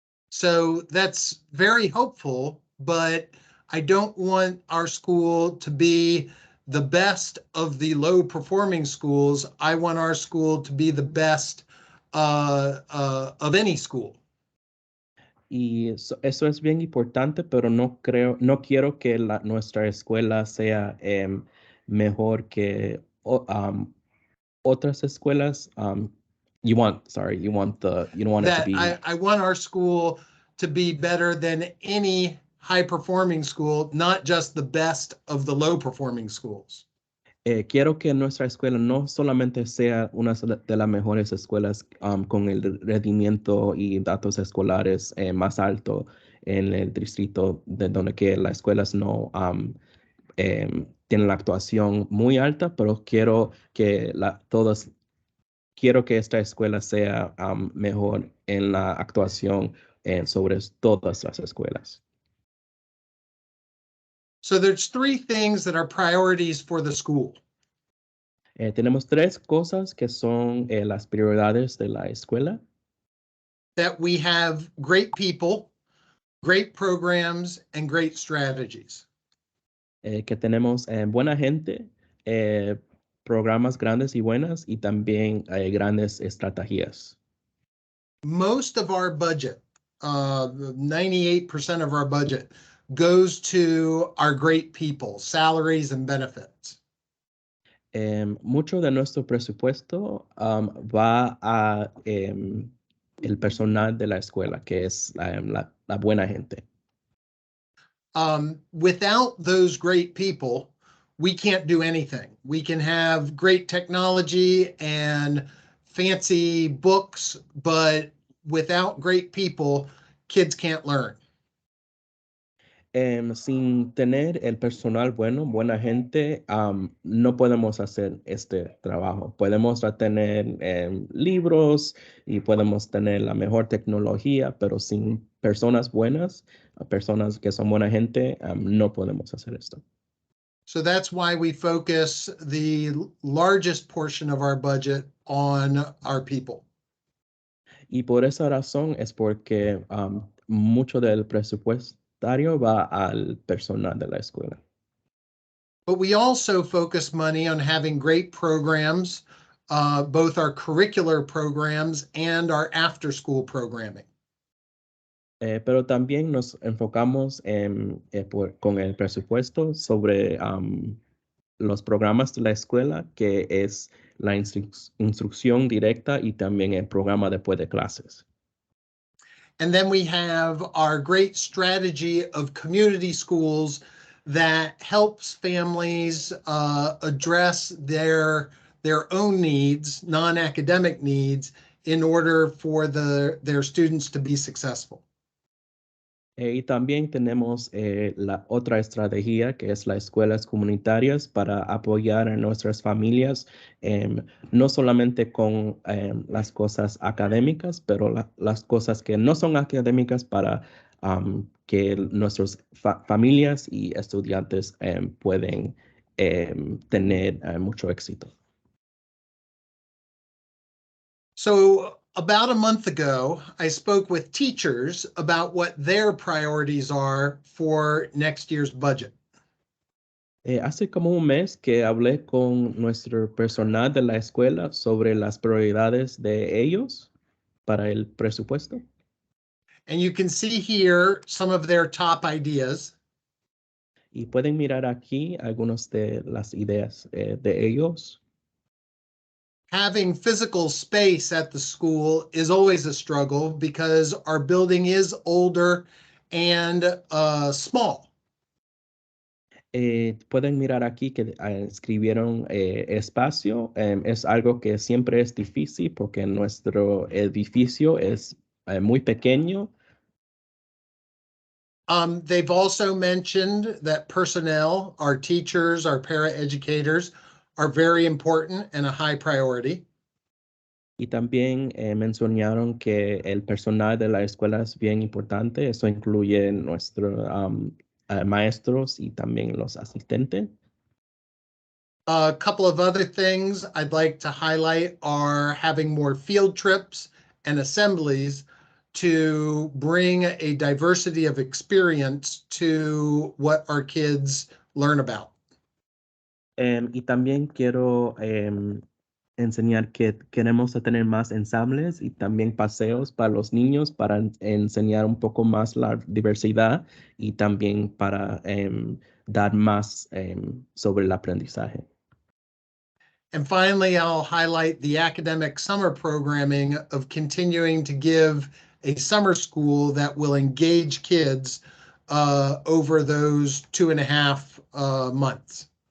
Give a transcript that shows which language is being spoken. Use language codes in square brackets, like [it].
[en] So that's very hopeful, but I don't want our school to be the best of the low performing schools. I want our school to be the best of any school. [es] Y eso es bien importante, pero no quiero que nuestra escuela sea mejor que otras escuelas. [en] You don't want it to That be. I want our school to be better than any high performing school, not just the best of the low performing schools. [es] Quiero que nuestra escuela no solamente sea una de las mejores escuelas con el rendimiento y datos escolares más alto en el distrito, de donde que las escuelas no tienen la actuación muy alta, pero quiero que esta escuela sea mejor en la actuación sobre todas las escuelas. [en] So there's 3 things that are priorities for the school. [es] Tenemos 3 cosas que son las prioridades de la escuela. [en] That we have great people, great programs, and great strategies. [es] Que tenemos buena gente, programas grandes y buenas y también grandes estrategias. [en] Most of our budget, 98% of our budget, goes to our great people, salaries and benefits. [es] Mucho de nuestro presupuesto va a el personal de la escuela, que es la buena gente. [en] Without those great people, we can't do anything. We can have great technology and fancy books, but without great people, kids can't learn. [es] Sin tener el personal bueno, buena gente, no podemos hacer este trabajo. Podemos tener libros y podemos tener la mejor tecnología, pero sin personas buenas, personas que son buena gente, no podemos hacer esto. [en] So that's why we focus the largest portion of our budget on our people. [es] Y por esa razón es porque mucho del presupuestario va al personal de la escuela. [en] But we also focus money on having great programs, both our curricular programs and our after-school programming. [es] Pero también nos enfocamos con el presupuesto sobre los programas de la escuela, que es la instrucción directa y también el programa después de clases. [en] And then we have our great strategy of community schools that helps families address their own needs, non-academic needs, in order for their students to be successful. [es] Y también tenemos la otra estrategia, que es las escuelas comunitarias para apoyar a nuestras familias, no solamente con las cosas académicas, pero las cosas que no son académicas para que nuestras familias y estudiantes pueden tener mucho éxito. [en] So about a month ago, I spoke with teachers about what their priorities are for next year's budget. [es] Hace como un mes que hablé con nuestro personal de la escuela sobre las prioridades de ellos para el presupuesto. [en] And you can see here some of their top ideas. [es] Y pueden mirar aquí algunas de las ideas de ellos. [en] Having physical space at the school is always a struggle because our building is older and small. [es] Pueden mirar aquí que escribieron espacio. Es algo que siempre es difícil porque nuestro edificio es muy pequeño. [en] They've also mentioned that personnel, our teachers, our paraeducators, are very important and a high priority. [es] Y también mencionaron que el personal de la escuela es bien importante. Eso incluye nuestros maestros y también los asistentes. [en] A couple of other things I'd like to highlight are having more field trips and assemblies to bring a diversity of experience to what our kids learn about. [es] Y también quiero enseñar que queremos tener más ensambles y también paseos para los niños para enseñar un poco más la diversidad y también para dar más sobre el aprendizaje. [en] And finally, I'll highlight the academic summer programming of continuing to give a summer school that will engage kids over those 2.5 months.